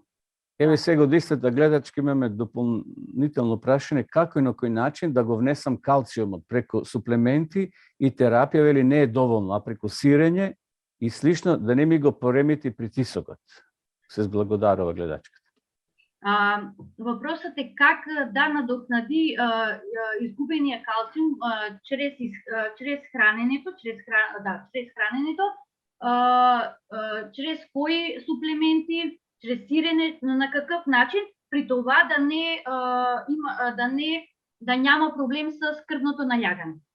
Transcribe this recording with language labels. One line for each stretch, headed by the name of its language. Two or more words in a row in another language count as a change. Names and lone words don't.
Macedonian: Еве сега од истата гледачка имаме дополнително прашање како и на кој начин да го внесам калциумот преку суплементи и терапија, вели не е доволно, а преку сирење и слично да не ми го поремети притисокот. Се зблагодарува гледачката.
Bulgarian: Въпросът е как да надокнади изгубения калциум чрез храненето, чрез кои суплементи, чрез сирене, на какъв начин, при това да няма проблем с кръвното налягане.